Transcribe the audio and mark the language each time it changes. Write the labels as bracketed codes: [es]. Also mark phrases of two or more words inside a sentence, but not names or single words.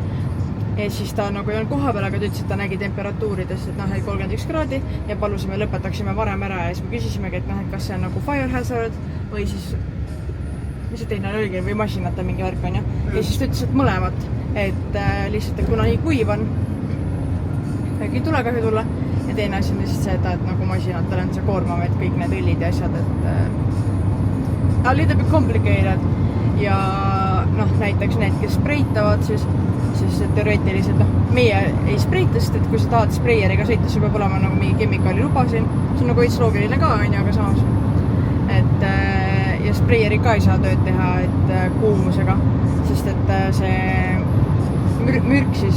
[et] Ja siis ta nagu ei olnud koha peal, aga ta ütles, et ta nägi temperatuurides, et 31 kraadi ja palusime lõpetaksime varem ära ja siis me küsisimegi, et kas see on nagu [en] fire hazard [et] või siis mis see teine oligi või masinate mingi värk on ja siis ta ütles, et mõlemat, et lihtsalt, et kuna nii kuiv on, ei tule kahju tulla ja teine asi on lihtsalt see, et nagu masinatel on see koormav, et kõik need õllid ja asjad, et [en] a little bit complicated [et] ja näiteks need, kes spreitavad, siis teoreetiliselt, meie ei spreita, sest et kui sa tahad spreieriga sõita, sul peab olema nagu mingi kemikaali luba siin, see on nagu veits loogiline ka, on ju, aga samas. Et ja spreieri ka ei saa tööd teha, et kuumusega, sest et see mürk siis